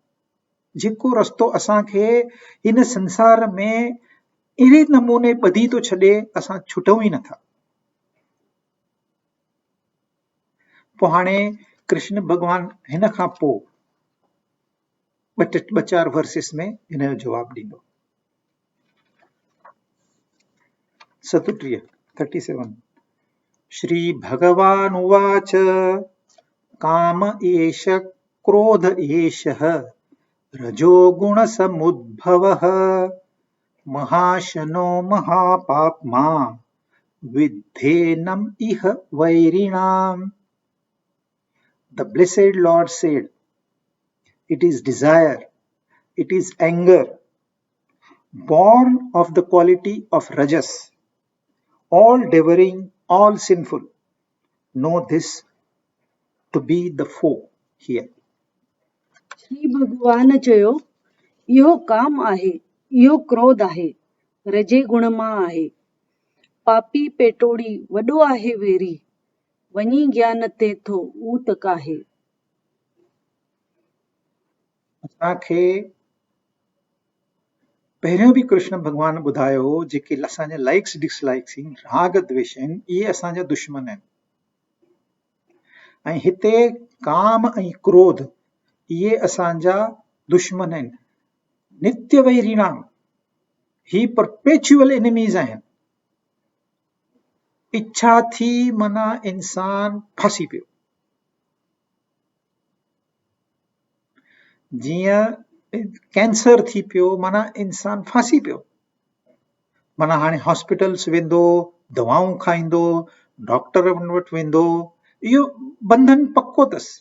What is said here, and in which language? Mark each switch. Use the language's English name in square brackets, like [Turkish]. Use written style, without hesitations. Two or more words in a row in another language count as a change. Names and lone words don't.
[Sindhi] जेको रस्तो असांखे हिन संसार में अहिड़े नमूने ॿधी थो छॾे, असां छुटूं ई नथा। पोइ हाणे कृष्ण भॻवान हिन खां पोइ ॿ चार वर्सिस में हिन जो जवाब ॾींदो। [Sanskrit] 37 श्री भगवान उवाच काम एष क्रोध एषः रजोगुण समुद्भवः महाशनो महापाप्मा विद्धेनम इह वैरिणाम। [English] The blessed Lord said, it is desire, it is anger, born of the quality of rajas, all devouring, all sinful. Know this to be the foe here. [Sindhi] श्री भगवान चयो, इहो काम आहे, इहो क्रोध आहे, रजे गुण मां आहे, पापी पेटोड़ी वॾो आहे वेरी, वञी ज्ञान ते थो ऊत काहे। असांखे पहिरियों बि कृष्ण भॻवान ॿुधायो, जेके असांजा [English] likes dislikes [Sindhi] आहिनि, राग द्वेष आहिनि, इहे असांजा दुश्मन आहिनि। ऐं हिते काम ऐं क्रोध इहे असांजा दुश्मन आहिनि, [Sanskrit] नित्य वैरिणाम, [Sindhi] ही [English] perpetual enemies [Sindhi] आहिनि। इच्छा थी माना इंसान फासी पियो। जीअं कैंसर थी पियो माना इंसान फासी पियो, माना हाणे हॉस्पिटल्स वेंदो, दवाऊं खाईंदो, डॉक्टर वटि वेंदो, इहो बंधन पक्को अथसि।